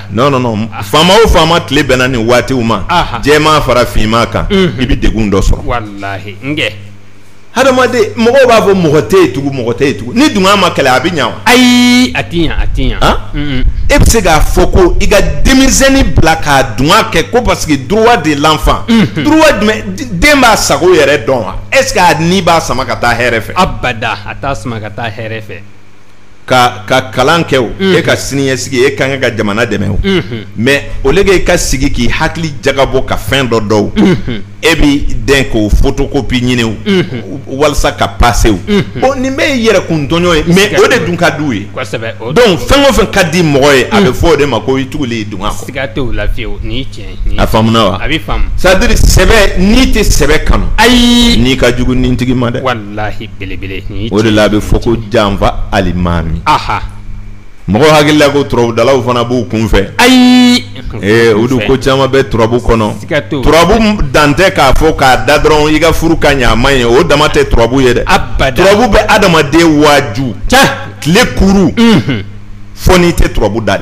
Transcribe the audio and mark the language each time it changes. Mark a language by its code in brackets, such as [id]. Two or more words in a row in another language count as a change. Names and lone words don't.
[bm] non faama o faama tile bɛnna nin waatiw ma jɛman fara finman kan i bɛ degun dɔ sɔrɔ walahi n kɛ hadamaden mɔgɔw b'a fɔ mɔgɔ tɛ yen tugun ni dunga ma kɛlɛ a bɛ ɲa wa ayi a ti ɲa e bɛ se k'a fɔ ko i ka denmisɛnnin bila k'a dunga kɛ ko [fr] parce que droit de l'enfant droit [bm] jumɛn den b'a sago yɛrɛ dɔn wa [fr] est ce que [bm] a ni b'a sama ka taa hɛrɛ fɛ abada a t'a sama ka taa hɛrɛ fɛ ka kalan kɛ o e ka siniɲɛsigi e ka kan ka jamana dɛmɛ o [fr] mais au lieu que [bm] i ka sigi k'i hakili jagabɔ ka fɛn dɔ dɔw e b'i den k'o photocopie ɲini o walasa ka passer o bon nin bɛɛ ye yɛrɛ kun tɔɲɔ ye mais o de dun ka d'u ye donc fɛn o fɛn ka di mɔgɔ ye a bɛ fɔ o de ma ko i tugulen dunga kɔ siga t'o la fiyewu nin ye tiɲɛ ye a faamuna wa a bɛ faamu [fr] c'est à dire [bm] sɛbɛ n'i tɛ sɛbɛ kanu ayi n'i ka jugu ni tigi ma dɛ walahi belebele nin ye o de la a bɛ fɔ ko janfa alimami mɔgɔ hakili la ko turabudalaw fana b'u kun fɛ ayi o do ko caman bɛ turabu kɔnɔ turabu dan tɛ k'a fɔ k'a da dɔrɔn i ka furu ka ɲɛ a man ɲɛ o dama tɛ turabu ye dɛ turabu bɛ adamaden waaju tile kuru fo n'i tɛ turabu da dɛ